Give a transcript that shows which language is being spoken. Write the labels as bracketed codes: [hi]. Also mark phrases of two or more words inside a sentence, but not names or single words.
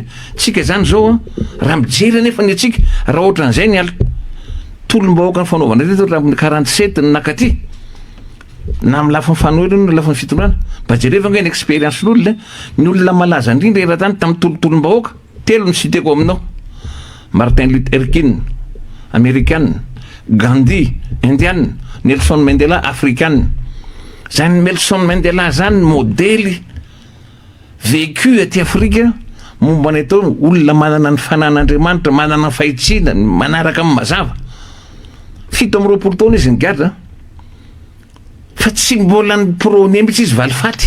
[mg] Tsika zany zao raha mijery nefa ny atsika raha ohatran'izay ny tolom-bahoaka ny fanaovana teto raha 47 ny nakaty na amin'ny lafiny fanohitra na lafiny fitondrana. Mba jereva nge ny expérience n'olona, ny olona malaza indrindra eran-tany tamin'ny tolotolom-bahoaka telo ny siteko aminao: [fr] Martin Luther King américaine, Gandhi indienne, Nelson Mandela africaine. [mg] Zany Nelson Mandela zany modely vécu aty Afrika momba ny atao olona manana ny fanan'Andriamanitra, manana ny fahitsina, manaraka amin'ny mazava. 7 taona izy nigadra, fa tsy mbola ny prôny mihitsy izy valifaty.